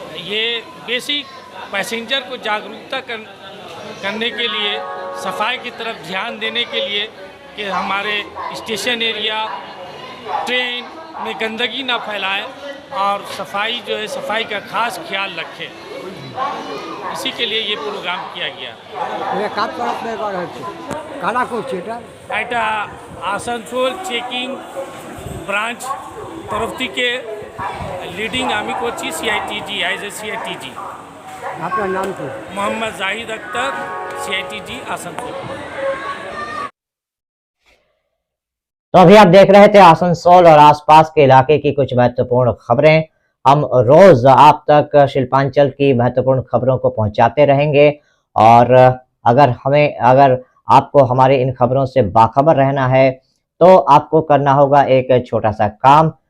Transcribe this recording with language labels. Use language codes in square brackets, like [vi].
[hi] ये basic passenger को जागरूकता करने के लिए, सफाई की तरफ ध्यान देने के लिए कि हमारे स्टेशन एरिया, ट्रेन में गंदगी ना फैलाए और सफाई जो है सफाई का खास ख्याल रखें। इसी के लिए ये प्रोग्राम किया गया। [bn] এটা আসানসোল চেকিং ব্রাঞ্চ তরফ থেকে লিডিং আমি করছি CITG এজ এ CITG। আপনার নাম কি? মোহাম্মদ জাহিদ अख्तर, CITG आसनसोल। [hi] तो अभी आप देख रहे थे आसनसोल और आसपास के इलाके की कुछ महत्वपूर्ण खबरें। हम रोज आप तक शिल्पांचल की महत्वपूर्ण खबरों को पहुंचाते रहेंगे और अगर आपको हमारे इन खबरों से बाखबर रहना है तो आपको करना होगा एक छोटा सा काम।